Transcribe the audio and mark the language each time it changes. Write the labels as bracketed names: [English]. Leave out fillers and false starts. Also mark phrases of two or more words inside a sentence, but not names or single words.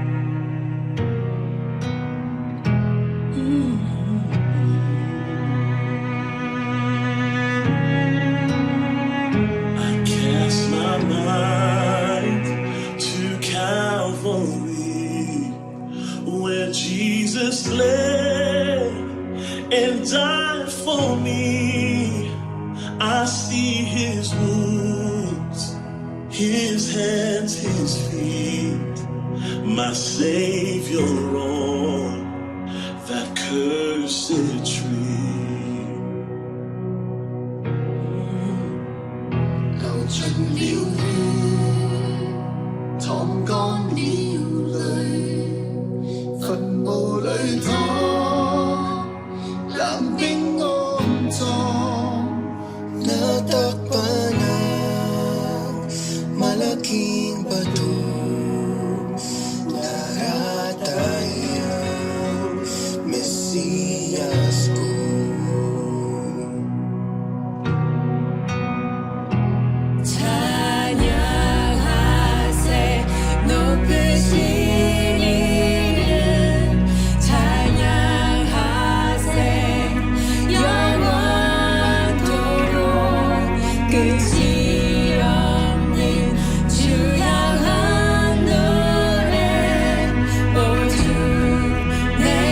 [English] I cast my mind to Calvary, where Jesus bled and died for me. I see his wounds, his hands, his feet, my Savior on that cursed tree. [Chinese] 流盡了血，淌乾了淚，墳墓裏躺，冷冰安葬。 [Filipino] Natakpan malaking bato, naratayang Mesiyas ko. [Korean] 찬양하세 높으신 이름 찬양하세 영원토록 끝이 없는 주 향한 노래 오 주 내